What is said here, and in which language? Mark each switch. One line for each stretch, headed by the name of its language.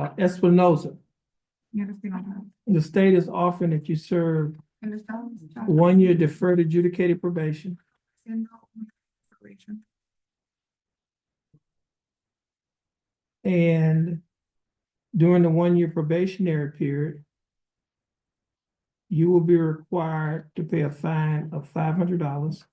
English: Espinoza, the state is offering that you serve
Spanish: El Estado está
English: 1 year deferred adjudicated probation
Spanish: haciendo una probation.
English: and during the 1 year probationary period, you will be required to pay a fine of $500.